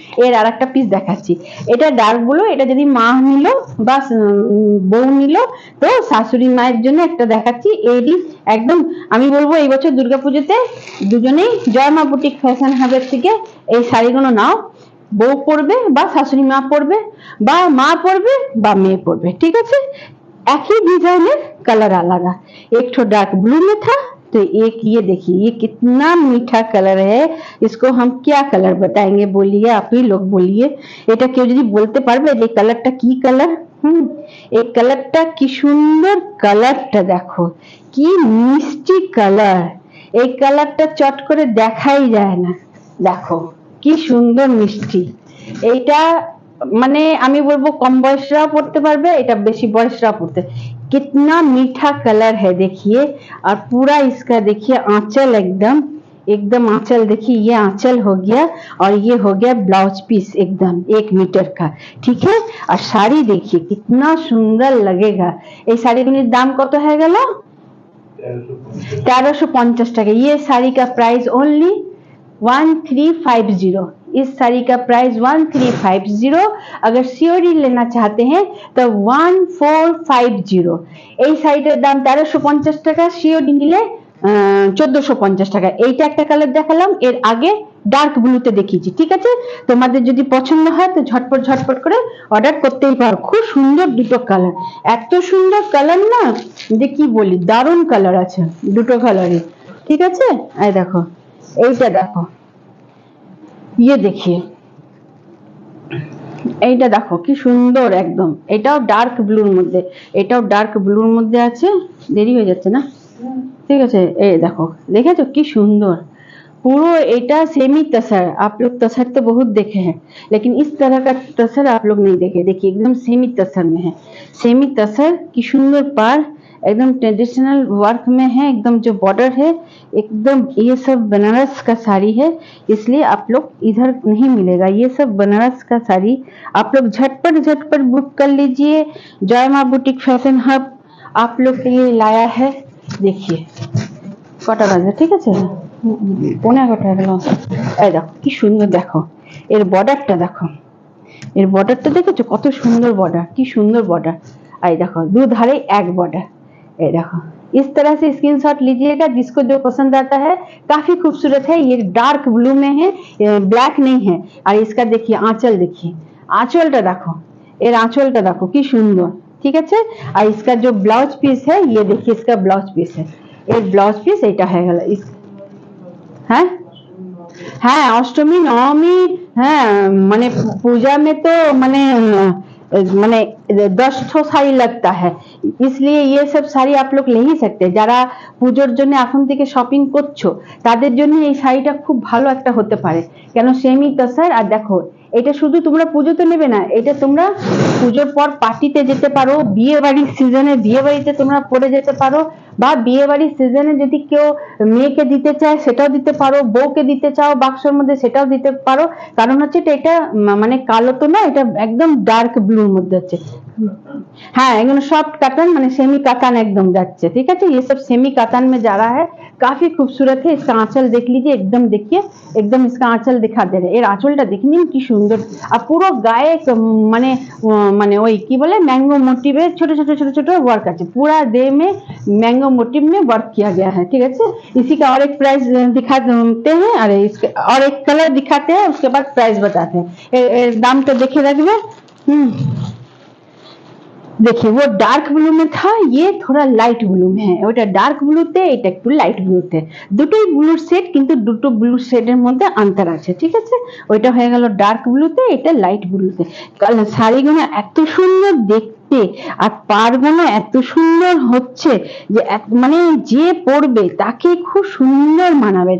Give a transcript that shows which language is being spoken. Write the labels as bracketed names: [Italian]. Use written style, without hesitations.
[Bangla] এর আরেকটা পিস দেখাচ্ছি, এটা ডার্ক ব্লু, এটা যদি মা নিল বা বউ নিল তো শাশুড়ি মায়ের জন্য একটা দেখাচ্ছি। এরই একদম আমি বলবো এই বছর দুর্গাপুজোতে দুজনেই জয়মা বুটিক ফ্যাশন হাবের থেকে এই শাড়িগুলো নাও, বউ পরবে বা শাশুড়ি মা পরবে বা মা পরবে বা মেয়ে পরবে। ঠিক আছে, [Hindi] एक ही डिजाइनर कलर अलग, एक तो डार्क ब्लू में था, तो एक ये देखिए ये कितना मीठा कलर है, इसको हम क्या कलर बताएंगे बोलिए, आप ही लोग बोलिए। [Bangla] এটা কেউ যদি বলতে পারবে যে কালারটা কি কালার? এই কালারটা কি সুন্দর, কালারটা দেখো কি মিষ্টি কালার, এই কালারটা চট করে দেখাই যায় না। দেখো কি সুন্দর মিষ্টি, এইটা মানে আমি বলবো কম বয়সরাও পড়তে পারবে, এটা বেশি বয়সরাও পড়তে। [Hindi] कितना मीठा कलर है देखिए, और पूरा इसका देखिए आंचल एकदम एकदम आंचल देखिए, ये आंचल हो गया और ये हो गया ब्लाउज पीस एकदम 1 मीटर का। ठीक है, और साड़ी देखिए कितना सुंदर लगेगा। [Bangla] এই শাড়িগুলির দাম কত হয়ে গেল? 1350 টাকা। [Hindi] ये साड़ी का प्राइस ओनली 1350। इस साड़ी का प्राइस 1350। अगर सीओडी लेना चाहते हैं तो 1450। [Bangla] এই শাড়িটার দাম 1350 টাকা, সিওডি নিলে 1450 টাকা। এইটা একটা কালার দেখালাম, এর আগে ডার্ক ব্লুতে দেখিয়েছি। ঠিক আছে, তোমাদের যদি পছন্দ হয় তো ঝটপট ঝটপট করে অর্ডার করতেই পারো। খুব সুন্দর দুটো কালার, এত সুন্দর কালার না যে কি বলি, দারুণ কালার আছে দুটো কালারই। ঠিক আছে, এই দেখো এইটা দেখো, [Hindi] ये देखिए [Bangla] এইটা দেখো কি সুন্দর একদম, এটাও ডার্ক ব্লুর মধ্যে, এটাও ডার্ক ব্লুর মধ্যে আছে। দেরি হয়ে যাচ্ছে না, [Hindi] ठीक है। ये देखो देखे तो की सुंदर पूरा एटा सेमी तसर। आप लोग तसर तो बहुत देखे हैं, लेकिन इस तरह का तसर आप लोग नहीं देखे। देखिए एकदम सेमी तसर में है, सेमी तसर की सुंदर पार एकदम ट्रेडिशनल वर्क में है। एकदम जो बॉर्डर है एकदम, ये सब बनारस का साड़ी है, इसलिए आप लोग इधर नहीं मिलेगा। ये सब बनारस का साड़ी आप लोग झटपट बुक कर लीजिए। जय माँ बुटीक फैशन हब आप लोग के लिए लाया है। देखिए [Bangla] কটা বাজে, ঠিক আছে 11:15 হয়ে গেল। এই দেখো কি সুন্দর, দেখো এর বর্ডারটা, দেখো এর বর্ডারটা দেখেছো কত সুন্দর বর্ডার, কি সুন্দর बॉर्डर। [Hindi] आई देखो दो धारे एक बॉर्डर। ये देखो इस तरह से स्क्रीनशॉट लीजिएगा, जिसको जो पसंद आता है। काफी खूबसूरत है, ये डार्क ब्लू में है, ब्लैक नहीं है। और इसका देखिए आंचल, देखिए आंचलটা देखो, এর आंचलটা देखो [Bangla] কি সুন্দর, [Hindi] ठीक है। और इसका जो ब्लाउज पीस है, ये देखिए इसका ब्लाउज पीस है, [Bangla] এর ব্লাউজ পিস এইটা হয়ে গেল। হ্যাঁ হ্যাঁ অষ্টমী নবমী, হ্যাঁ মানে [Hindi] पूजा में तो মানে মানে 10 ठो শাড়ি लगता है, इसलिए ये सब শাড়ি आप लोग ले ही सकते हैं। [Bangla] যারা পুজোর জন্য এখন থেকে শপিং করছো তাদের জন্য এই শাড়িটা খুব ভালো একটা হতে পারে, কেন সেমি তসর। আর দেখো এটা শুধু তোমরা পুজোতে নেবে না, এটা তোমরা পুজোর পর পার্টিতে যেতে পারো, বিয়ে বাড়ির সিজনে বিয়ে বাড়িতে তোমরা পরে যেতে পারো, বা বিয়ে বাড়ির সিজনে যদি কেউ মেয়েকে দিতে চায় সেটাও দিতে পারো, বউকে দিতে চাও বাক্সের মধ্যে সেটাও দিতে পারো। কারণ হচ্ছে এটা মানে কালো তো না, এটা একদম ডার্ক ব্লুর মধ্যে আছে। [Hindi] हाँ एकदम सॉफ्ट कॉटन माने सेमी कॉटन एकदम जाच्छे, ठीक है। ये सब सेमी कॉटन में जा रहा है, काफी खूबसूरत है। इसका आंचल देख लीजिए, एकदम देखिए, एकदम इसका आंचल दिखा दे रहे। [Bangla] এর আঁচলটা দেখে নিন কি সুন্দর। আর পুরো গায়ে মানে মানে ওই কি বলে [Hindi] मैंगो मोटिव छोटे छोटे वर्क আছে, पूरा देह में मैंगो मोटिव में वर्क किया गया है, ठीक है। इसी का और एक प्राइस दिखाते हैं, अरे इसके और एक कलर दिखाते हैं, उसके बाद प्राइस बताते हैं। दाम तो देखे रखबे। देखिए वो डार्क ब्लू में था, ये थोड़ा लाइट ब्लू में है। [Bangla] ওটা ডার্ক ব্লুতে, এটা একটু লাইট ব্লুতে, দুটোই ব্লুর সেট, কিন্তু দুটো ব্লু শেডের মধ্যে অন্তর আছে, ঠিক আছে। ওইটা হয়ে গেল ডার্ক ব্লুতে, এটা লাইট ব্লুতে। শাড়িগুলো এত সুন্দর দেখতে আর পাড়গুলো এত সুন্দর হচ্ছে যে মানে যে পরবে তাকে খুব সুন্দর মানাবে।